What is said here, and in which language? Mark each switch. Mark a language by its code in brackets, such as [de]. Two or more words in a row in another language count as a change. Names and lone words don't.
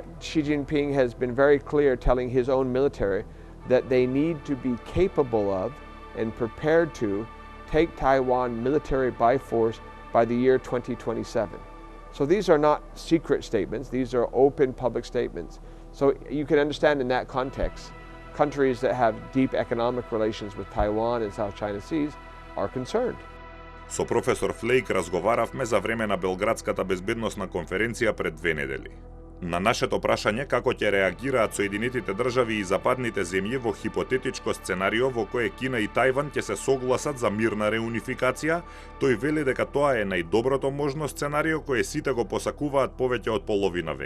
[en] Xi Jinping has been very clear, telling his own military that they need to be capable of and prepared to take Taiwan military by force by the year 2027. So these are not secret statements, these are open public statements. So you can understand in that context countries that have deep economic relations with Taiwan and South China Seas are concerned. [mk] Со професор Флейк разговаравме за време на Белградската безбедносна конференција пред 2 недели. На нашето прашање како ќе реагираат Соединетите држави и западните земји во хипотетичко сценарио во кое Кина и Тајван ќе се согласат за мирна реунификација, тој вели дека тоа е најдоброто можно сценарио кое сите го посакуваат повеќе од половина век.